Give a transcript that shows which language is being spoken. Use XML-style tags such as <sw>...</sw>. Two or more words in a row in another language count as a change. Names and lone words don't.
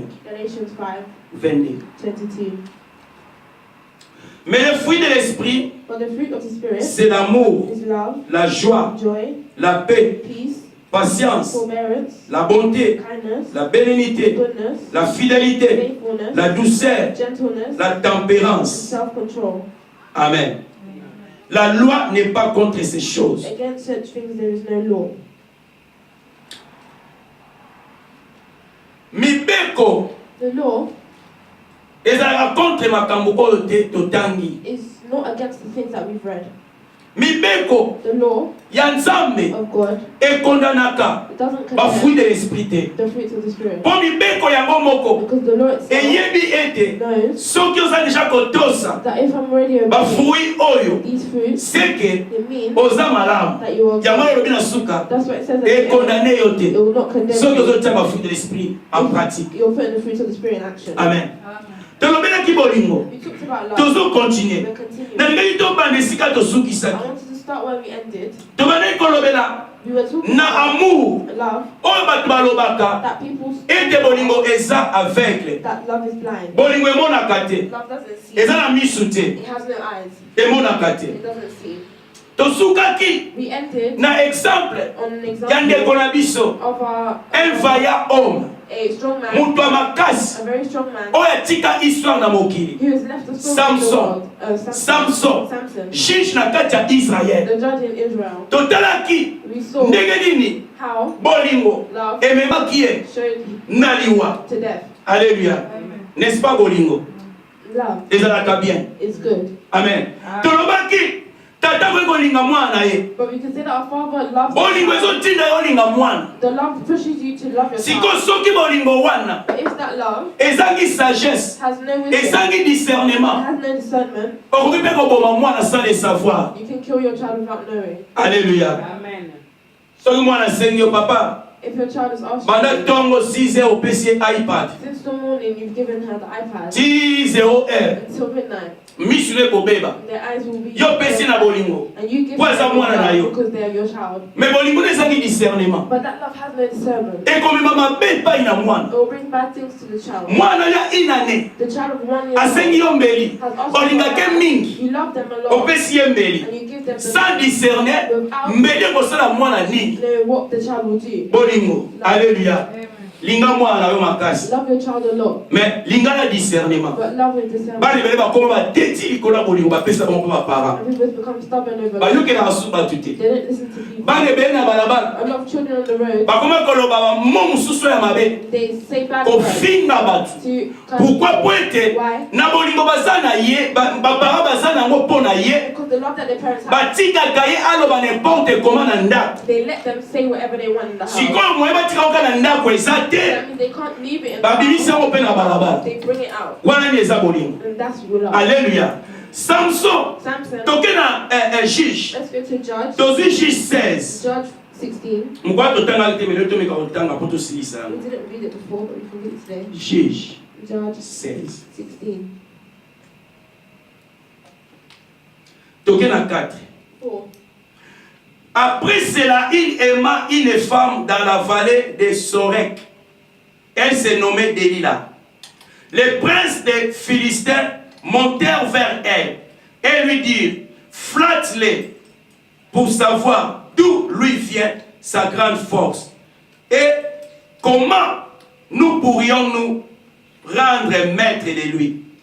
<en>Galatians 22. 5:22.</en> <fr>Mais le fruit de l'esprit,</fr> <en>But the fruit of the Spirit</en> <fr>c'est l'amour,</fr> <en>is love,</en> <fr>la joie,</fr> <en>joy,</en> <fr>la paix,</fr> <en>peace,</en> <fr>patience,</fr> <en>forbearance,</en> <fr>la bonté,</fr> <en>kindness,</en> <fr>la bénignité,</fr> <en>goodness,</en> <fr>la fidélité,</fr> <en>faithfulness,</en> <fr>la douceur,</fr> <en>gentleness,</en> <fr>la tempérance.</fr> <en>self-control. Amen.</en> <fr>La loi n'est pas contre ces choses.</fr> <en>Against such things there is no law.</en> <ln>Mibeko</ln> <en>The law</en> <ln>ezalaka contre makambo oyo te totangi.</ln> <en>is not against the things that we've read.</en> <ln>Mibeko</ln> <en>The law</en> <ln>ya nzambe</ln> <en>of God,</en> <ln>ekondanaka</ln> <en>it doesn't</en> <ln>bafruit</ln> <en>condemn</en> <fr>de l'esprit te.</fr> <en>the fruits of the Spirit.</en> <ln>Mpo mibeko yango moko</ln> <en>Because the law itself</en> <ln>eyebi ete</ln> <en>knows</en> <ln>soki oza deja kotosa</ln> <en>that if I'm already obeying</en> <ln>bafruit oyo</ln> <en>these fruits,</en> <ln>seke</ln> <en>it means</en> <ln>oza malamu.</ln> <en>that you are</en> <ln>yango</ln> <en>good.</en> <ln>olobi na suka</ln> <en>That's what it says at the end.</en> <ln>ekondane yo</ln> <en>It</en> <ln>te</ln> <en>will not condemn</en> <ln>soki</ln> <en>you.</en> <ln>ozotia bafruit</ln> <fr>de l'esprit en pratique.</fr> <en>You're putting the fruits of the Spirit in action.</en> <ln>Amen. tolobelaki bolingo</ln> <en>We talked about love.</en> <ln>tozo continue</ln> <en>We're continuing.</en> <ln>nalingaki tobanda esika</ln> <en>I</en> <ln>tosukisaki</ln> <en>wanted to start where we ended.</en> <ln>tobandaki kolobela</ln> <en>We were talking</en> <ln>na</ln> <en>about</en> <ln>amour</ln> <en>love,</en> <ln>oyo bato balobaka</ln> <en>that people</en> <ln>ete bolingo eza aveugle.</ln> <en>that love is blind.</en> <ln>bolingo emonaka te,</ln> <en>Love doesn't see.</en> <ln>eza na misu te,</ln> <en>It has no eyes.</en> <ln>emonaka te.</ln> <en>It doesn't see.</en> <ln>tosukaki</ln> <en>We ended</en> <ln>na exemple</ln> <en>on an</en> <ln>ya ndeko</ln> <en>example</en> <ln>na biso</ln> <en>of</en> <fr>un vaillant homme</fr> <en>a strong man,</en> <ln>moto ya makasi</ln> <en>a very strong man,</en> <ln>oyo atika histoire na mokili.</ln> <en>who has left a story in the world.</en> <ln>Samson juge na kati ya Israel.</ln> <en>The judge in Israel.</en> <ln>Totalaki</ln> <en>We saw</en> <ln>ndenge nini</ln> <en>how</en> <ln>bolingo</ln> <en>love</en> <ln>ememaki ye</ln> <en>showed</en> <ln>na liwa.</ln> <en>to death.</en> <fr>Alléluia. N'est-ce pas bolingo?</fr> <en>Love</en> <ln>Ezalaka bien.</ln> <en>is good. Amen.</en> <ln>Tolobaki tata ko kolinga mwana ye.</ln> <en>But we can say that our Father loves</en> <ln>Bolingo</ln> <en>us.</en> <ln>ezotinda yo linga mwana.</ln> <en>The love pushes you to love your</en> <ln>Siko</ln> <en>child.</en> <ln>soki bolingo wana</ln> <en>But if that love</en> <ln>ezangi sagesse,</ln> <en>has no wisdom,</en> <ln>ezangi discernement,</ln> <en>has no discernment,</en> <ln>okoki mpe koboma mwana</ln> <fr>sans le savoir.</fr> <en>you can kill your child without knowing. Alléluia. Amen.</en> <ln>Soki mwana asengi yo papa</ln> <en>If your child is asked</en> <ln>banda</ln> <en>you,</en> <ln>ntongo 6 heures opesi ye iPad</ln> <en>since the morning you've given her the iPad</en> <ln>10 heures</ln> <en>until midnight,</en> <ln>misu ne kobeba</ln> <en>their eyes will be</en> <ln>yo pesi na bolingo</ln> <en>and you give</en> <ln>po aza</ln> <en>them</en> <ln>mwana na yo.</ln> <en>because they are your child.</en> <ln>Mais bolingo ne ezangi discernement,</ln> <en>But that love has no discernment.</en> <ln>ekomema mabe epai na mwana.</ln> <en>It will bring bad things to the child.</en> <ln>Mwana ya inane</ln> <en>The child of 1 year</en> <ln>asengi</ln> <en>old</en> <ln>yo mbeli</ln> <en>has also</en> <ln>olingake mingi</ln> <en>you love them a lot</en> <ln>opesi ye mbeli</ln> <en>and you give them the</en> <fr>sans discerner</fr> <ln>mbeli ekosala mwana nini.</ln> <en>know what the child will do.</en> <ln>Bolingo. Alléluia. Linga mwana na yo makasi,</ln> <en>Love your child a lot,</en> <ln>mais linga na discernement.</ln> <en>but love with discernment.</en> <ln>Bana bele bakoma bateti likolo ya bolingo bapesa bango mpo baparent</ln> <en>And people become stubborn over</en> <ln>bayokela</ln> <en>love.</en> <ln>basusu bato te.</ln> <en>They don't listen to people.</en> <ln>Bana ebele na balabala</ln> <en>A lot of children on the road,</en> <ln>bakoma koloba bamo mosusu ya mabe</ln> <en>they say bad words</en> <ln>kofinga bato.</ln> <en>to</en> <ln>Pourquoi po ete</ln> <en>Why?</en> <ln>na bolingo baza na ye baparent baza nango mpo na ye</ln> <en>Because the love that their parents have,</en> <ln>batikaka ye aloba</ln> <fr>n'importe comment</fr> <ln>na ndako.</ln> <en>they let them say whatever they want in the house.</en> <ln>Sikoyo moye batika oka na ndako eza te,</ln> <en>That means they can't leave it in the</en> <ln>babimisi</ln> <en>house.</en> <ln>yango mpe na balabala.</ln> <en>They bring it out.</en> <ln>Wana ni eza bolingo.</ln> <en>And that's real love.</en> <ln>Alléluia. Samson</ln> <en>Samson,</en> <ln>toke na juge</ln> <en>let's go to Judge.</en> <ln>tozwi juge 16</ln> <en>Judge 16.</en> <ln>mokwa totangaki te mele tomeka kotanga mpo tosilisa</ln> <en>We</en> <ln>yango.</ln> <en>didn't read it before, but we can read it today.</en> <ln>Juge</ln> <en>Judge 16 16.</en> <ln>toke na 4.</ln> <en>4.</en> <fr>Après cela, il aima une femme dans la vallée de Sorek. Elle se nommait Delilah. Les princes des Philistins montèrent vers elle et lui dirent, flatte-les pour savoir d'où lui vient sa grande force et comment nous pourrions nous rendre maîtres de lui.</fr>